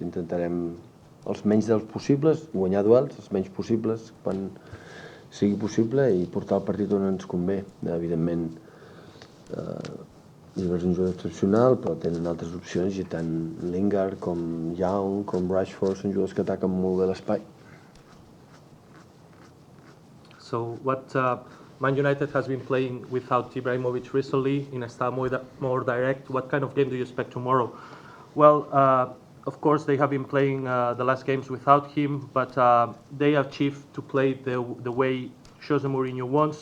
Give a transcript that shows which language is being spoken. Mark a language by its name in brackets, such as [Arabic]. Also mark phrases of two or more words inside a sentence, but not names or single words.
[Catalan] Intentarem els menys dels possibles, guanyar duels, els menys possibles quan sigui possible i portar el partit on ens convé. Evidentment, Ibra és un jugador excepcional, però tenen altres opcions i tant Lingard com Young, com Rashford són jugadors que ataquen molt bé l'espai. [English] So Man United has been playing without Ibrahimovic recently in a style more direct. What kind of game do you expect tomorrow? Well, of course, they have been playing the last games without him, but they achieved to play the way Jose Mourinho wants.